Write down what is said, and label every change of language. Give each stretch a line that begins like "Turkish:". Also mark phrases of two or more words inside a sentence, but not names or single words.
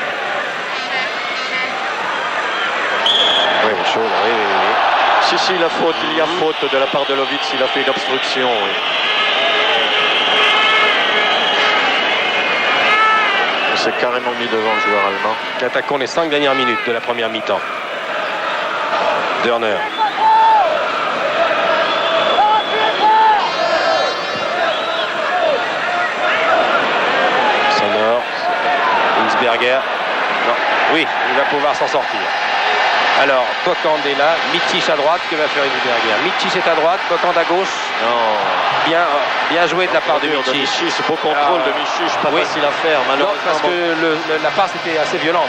French: Oui, chaud, oui. Si, la faute, il y a faute de la part de Lovitz, il a fait une obstruction. Oui. Il s'est carrément mis devant le joueur allemand. Attaquons les 5 dernières minutes de la première mi-temps. Dorner. Sonor. Insberger. Non. Oui, il va pouvoir s'en sortir. Alors, Bokande est là, Micic à droite, que va faire Insberger? Micic est à droite, Bokande à gauche. Non. Bien joué de la part de Micic. Beau contrôle de Micic, pas facile à faire, malheureusement. Non, parce que la passe était assez violente.